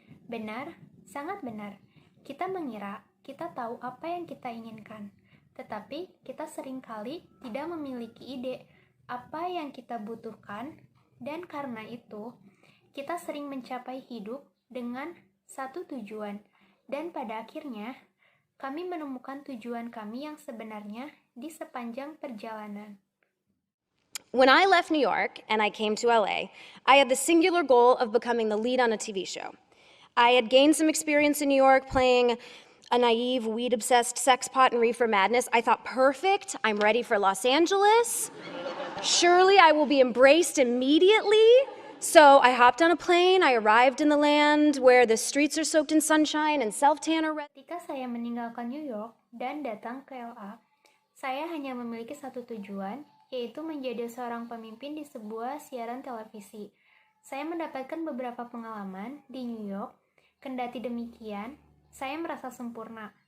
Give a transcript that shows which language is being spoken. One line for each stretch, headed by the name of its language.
Indonesian: Benar, sangat benar. Kita mengira kita tahu apa yang kita inginkan, tetapi kita seringkali tidak memiliki ide apa yang kita butuhkan, dan karena itu, kita sering mencapai hidup dengan satu tujuan, dan pada akhirnya, kami menemukan tujuan kami yang sebenarnya di sepanjang perjalanan.
English: When I left New York and I came to LA, I had the singular goal of becoming the lead on a TV show. I had gained some experience in New York playing a naive, weed-obsessed sexpot in Reefer Madness. I thought, perfect, I'm ready for Los Angeles. Surely I will be embraced immediately. So I hopped on a plane, I arrived in the land where the streets are soaked in sunshine and self-tan are red.
Indonesian: Ketika saya meninggalkan New York dan datang ke LA, saya hanya memiliki satu tujuan, yaitu menjadi seorang pemimpin di sebuah siaran televisi. Saya mendapatkan beberapa pengalaman di New York. Kendati demikian, saya merasa sempurna.